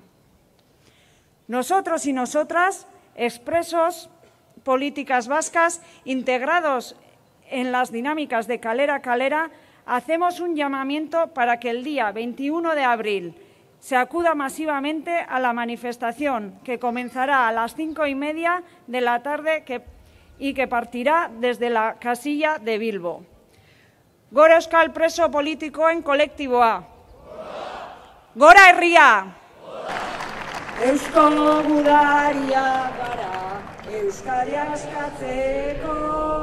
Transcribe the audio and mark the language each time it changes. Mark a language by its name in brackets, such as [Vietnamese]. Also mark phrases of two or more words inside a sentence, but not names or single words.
[Spanish] Nosotros y nosotras, expresos políticas vascas, integrados en las dinámicas de Kalera a Kalera, hacemos un llamamiento para que el día 21 de abril se acuda masivamente a la manifestación que comenzará a las 5:30 de la tarde y que partirá desde la casilla de Bilbo. [Basque] Gora euskal preso politikoen kolektiboa. Gora herria! Eusko gudaria gara, Euskadi askatzeko